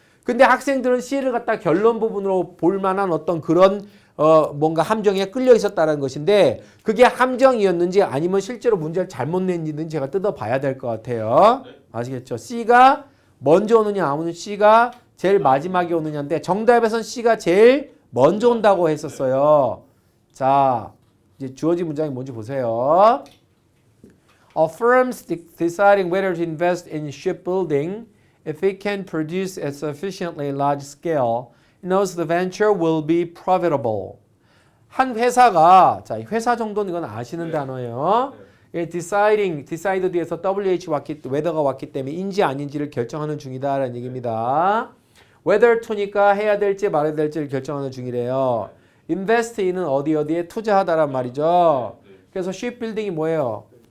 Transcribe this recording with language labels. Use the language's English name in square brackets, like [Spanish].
[Korean] 근데 학생들은 C를 갖다 결론 부분으로 볼 만한 어떤 그런 뭔가 함정에 끌려 있었다는 것인데 그게 함정이었는지 아니면 실제로 문제를 잘못 낸지는 제가 뜯어봐야 될 것 같아요. 아시겠죠? C가 먼저 오느냐 아니면 C가 제일 마지막에 오느냐인데 정답에선 C가 제일 먼저 온다고 했었어요. 자, 이제 주어진 문장이 뭔지 보세요. [English] A firm's deciding whether to invest in shipbuilding if it can produce at sufficiently large scale knows the venture will be profitable. [Korean] 한 회사가 자, 회사 정도는 이건 아시는 단어예요. decide 뒤에서 whether가 왔기 때문에 인지 아닌지를 결정하는 중이다라는 얘기입니다. whether to니까 해야 될지 말아야 될지를 결정하는 중이래요. invest in은 어디에 투자하다란 말이죠. 그래서 shipbuilding이 뭐예요?